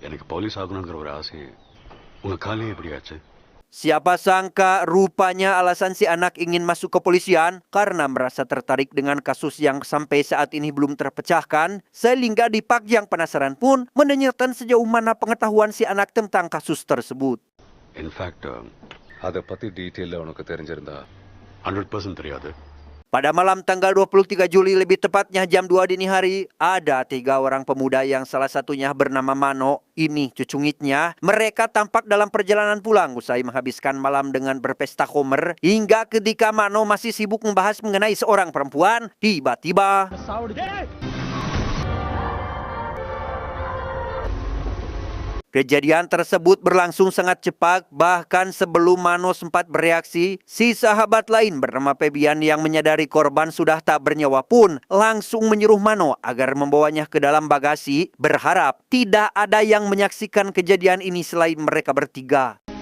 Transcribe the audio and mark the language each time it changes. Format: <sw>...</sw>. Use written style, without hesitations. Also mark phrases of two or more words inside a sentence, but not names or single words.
<id>Siapa sangka rupanya alasan si anak ingin masuk kepolisian karena merasa tertarik dengan kasus yang sampai saat ini belum terpecahkan, sehingga Dipak yang penasaran pun menanyakan sejauh mana pengetahuan si anak tentang kasus tersebut.</id> <en>In fact,</en> <ta>அதைப் பத்தி detail உனக்கு தெரிஞ்சிருந்தா 100% தெரியாது.</ta> <id>Pada malam tanggal 23 Juli lebih tepatnya jam 2 dini hari, ada 3 orang pemuda yang salah satunya bernama Mano, ini cucungitnya. Mereka tampak dalam perjalanan pulang usai menghabiskan malam dengan berpesta homer. Hingga ketika Mano masih sibuk membahas mengenai seorang perempuan, tiba-tiba kejadian tersebut berlangsung sangat cepat, bahkan sebelum Mano sempat bereaksi, si sahabat lain bernama Febian yang menyadari korban sudah tak bernyawa pun langsung menyuruh Mano agar membawanya ke dalam bagasi, berharap tidak ada yang menyaksikan kejadian ini selain mereka bertiga.</id>